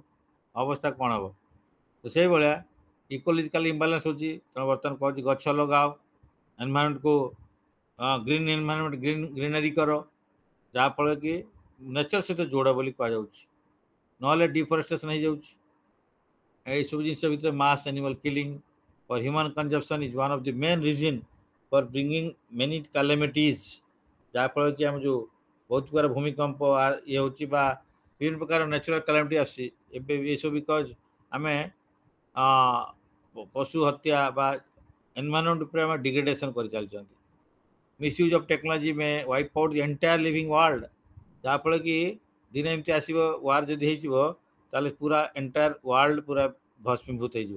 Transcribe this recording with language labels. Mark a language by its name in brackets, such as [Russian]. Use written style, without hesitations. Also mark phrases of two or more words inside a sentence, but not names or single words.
[Odia] ଅବସ୍ଥା କ'ଣ ହେବ? ତ ସେଇଭଳିଆ [English] ecological imbalance [Odia] ହେଉଛି। ତେଣୁ ବର୍ତ୍ତମାନ କହୁଛି ଗଛ ଲଗାଅ, ଏନଭାରନମେଣ୍ଟକୁ [English] green environment, [Odia] ଗ୍ରୀନରୀ କର, ଯାହାଫଳରେ କି ନେଚର ସହିତ ଯୋଡ଼ ବୋଲି କୁହାଯାଉଛି। ନହେଲେ ଡିଫରେଷ୍ଟେସନ୍ ହେଇଯାଉଛି। এইসব জিনিস ভিতরে [English] mass animal killing for human consumption is one of the main reason for bringing many calamities, [Odia] ଯାହାଫଳରେ କି ଆମେ ଯେଉଁ ବହୁତ ପ୍ରକାର ଭୂମିକମ୍ପ ଇଏ ହେଉଛି, ବା ବିଭିନ୍ନ ପ୍ରକାର [English] natural calamity [Odia] ଆସୁଛି। ଏବେ ଏସବୁ ବିକଜ ଆମେ ପଶୁ ହତ୍ୟା ବା ଏନଭାରନମେଣ୍ଟ ଉପରେ ଆମେ ଡିଗ୍ରେଡେସନ୍ କରିଚାଲିଛନ୍ତି। [English] misuse of technology may wipe out the entire living world, [Odia] ଯାହାଫଳରେ କି ଦିନେ ଏମିତି ଆସିବ, ୱାର୍ ଯଦି ହେଇଯିବ, ତାହେଲେ ପୁରା [English] entire world [Odia] ପୁରା ଭସ୍ମୀଭୂତ ହେଇଯିବ।